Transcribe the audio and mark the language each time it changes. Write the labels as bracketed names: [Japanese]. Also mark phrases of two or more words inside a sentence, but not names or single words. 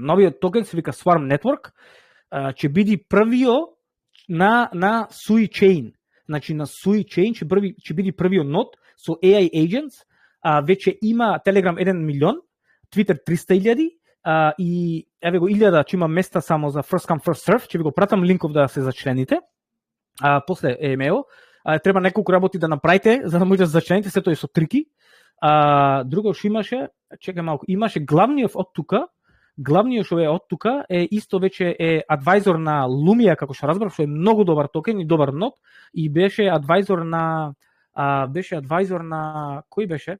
[Macedonian] Новиот токен се вика Swarm Network, ќе биде првиот на Sui Chain. Значи на Sui Chain ќе биде првиот нод со [English] AI agents, [Macedonian] веќе има Telegram 1 милион, Twitter 300,000, и еве го 1000 ќе има места само за [English] first come first serve, [Macedonian] ќе ви го пратам линков да се зачлените. После емейл, треба неколку работи да направите за да можете да зачлените, сето е со трики. Друго што имаше, чекај малку, имаше главниот од тука е исто веќе е адвајзор на Lumia, како што разбрав, што е многу добар токен и добар нод, и беше адвајзор на кој беше?